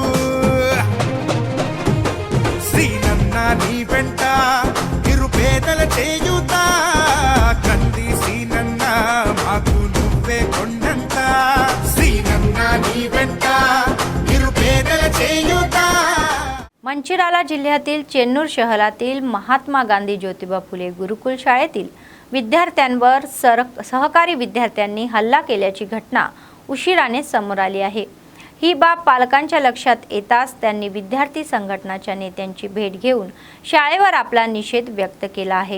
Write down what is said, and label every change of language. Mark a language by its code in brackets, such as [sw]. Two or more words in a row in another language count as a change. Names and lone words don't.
[te] సీనన్నా నీ వెంట నిరుపేదల చేయుతా కంది సీనన్నా మాకు నువ్వే కొండంత సీనన్నా నీ వెంట నిరుపేదల చేయుతా [mr] मंचिराला जिल्ह्यातील चेन्नूर शहरातील महात्मा गांधी ज्योतिबा फुले गुरुकुल शाळेतील विद्यार्थ्यांवर सहकारी विद्यार्थ्यांनी हल्ला केल्याची घटना उशिराने समोर आली आहे। ही बाब पालकांच्या लक्षात येताच त्यांनी विद्यार्थी संघटनाच्या नेत्यांची भेट घेऊन शाळेवर आपला निषेध व्यक्त केला आहे।